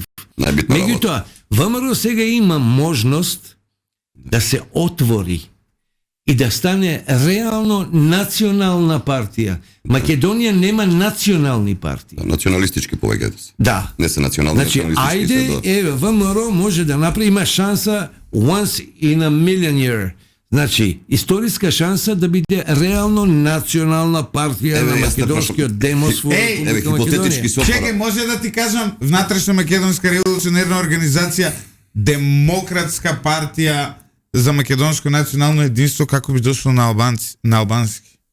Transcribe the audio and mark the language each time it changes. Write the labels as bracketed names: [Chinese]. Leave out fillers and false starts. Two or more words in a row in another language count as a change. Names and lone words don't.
[Macedonian] Меѓутоа, ВМРО сега има можност да се отвори и да стане реално национална партија. Македонија нема национални партии. Националистички повеќе. Да. Не се национални, значи, националистички. Ајде, ВМРО може да направи, има шанса [English] once in a million year. [Macedonian] Значи, историска шанса да биде реално национална партија на македонскиот демос во Република Македонија. Чекај, може да ти кажам, внатрешна македонска револуционерна организација, Демократска партија за македонско национално единство, како би дошло на албански.